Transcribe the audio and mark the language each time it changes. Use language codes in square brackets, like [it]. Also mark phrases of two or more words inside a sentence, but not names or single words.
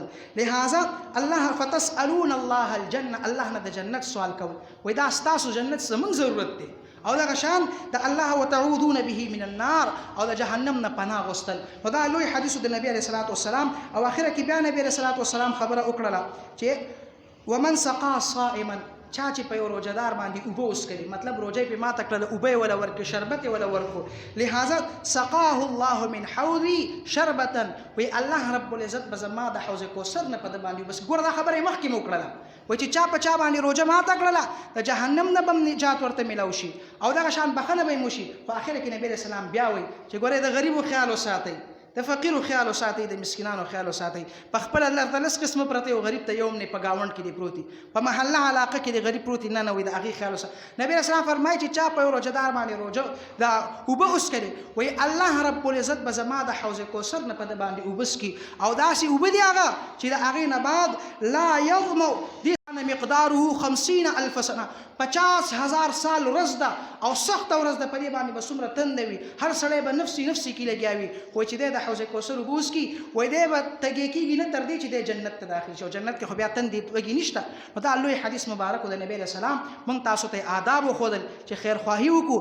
[ps] لہذا الله [ar] فتسألون الله الجنه، [ps] الله نه د جنت سوال کول. وای دا ستاسو جنت زموږ ضرورت دی. او دغه شان د الله [ar] وتعوذون به من النار، [ps] او د جهنم نه پناه غوښتل. نو دا لوی حدیث د نبی [ar] علیه الصلاۃ والسلام. [ps] او اخره کې بیا نبی [ar] علیه الصلاۃ والسلام [ps] خبره وکړه چې [ar] ومن سقا صائما، [ps] چا چې په یو روزدار باندې اوبه وسکلي، مطلب روزه په ماته کړله، اوبه ولا ورکړي، شربت ولا ورکړو، لہذا [ar] سقاه الله من حوضي شربة، [ps] وی [ar] الله رب العزت [ps] به زما د حوض کوثر نه په د باندې. بس ګوره دا خبره مخکې مو کړله، وای چې چا په چا باندې روزه ماته کړله د جهنم نه به نجات ورته میلاو شي، او دغه شان بخنه به یې موشي. په اخره کې نبی [ar] علیه السلام [ps] بیا وایي چې ګوره د غریبو خیال وساتئ، د فقیرو خیال وساتئ، د مسکینانو خیال وساتئ. په خپل الله تعالی لس قسمه پرته او غریب ته یوم نه په گاوند کې دی پروتي، په محله علاقه کې دی غریب پروتي، نه وي د هغې خیال وساتئ. نبی [ar] علیه السلام [ps] فرمایي چې چا په یو روزهدار باندې روزه دا اوبه وسکلي، وایي [ar] الله رب العزت [ps] به زما د حوض کوثر نه په د باندې اوبه څکي، او داسې اوبه دي هغه چې د هغې نه بعد [ar] لا یظمأ [ps] مقداره 50,000 سنه، 50,000 سال ورځ ده، او سخته ورځ ده. په دې باندې به څومره تنده وي، هر سړی به نفسي نفسي کې لګیا وي، وایي چې دی د حوض کوثر اوبه وڅکي، وایي دی به تږی کېږي نه تر دې چې دی جنت ته داخل شي، او جنت کې خو بیا تندې وږي نشته. نو دا لوی حدیث مبارک د نبی [ar] علیه السلام [ps] موږ تاسو ته آداب وښودل چې خیرخواهي وکړو.